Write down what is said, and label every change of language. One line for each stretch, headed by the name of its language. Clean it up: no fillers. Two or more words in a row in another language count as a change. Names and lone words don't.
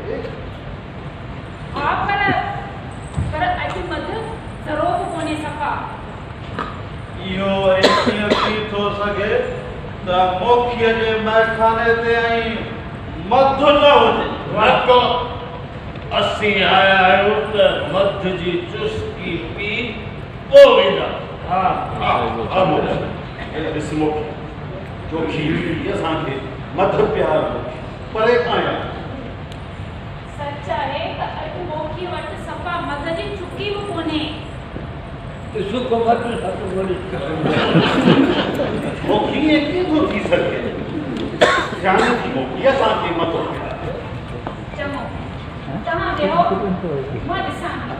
Sindhi: हा पर अॼु मध ज़रो बि कोन्हे सफ़ा इहो वरी कीअं थी थो सघे त मोखीअ जे महखाने ते ऐं मधु न हुजे रखो असीं आया आहियूं त मध जी चुस्की पी पोइ वेंदा हा हा मोखी ॾिस मोखी चोखी असांखे मध प्यार परे खां आया सच आहे त अॼु मोखी वटि सफ़ा मध जी चुकी बि कोन्हे
Hindi: इसको मत सत बोली
Sindhi: मोखी ये कीअं थो थी सघे ध्यानु थी मोखी असांखे मधु प्यार चङो तव्हां वेहो मां ॾिसां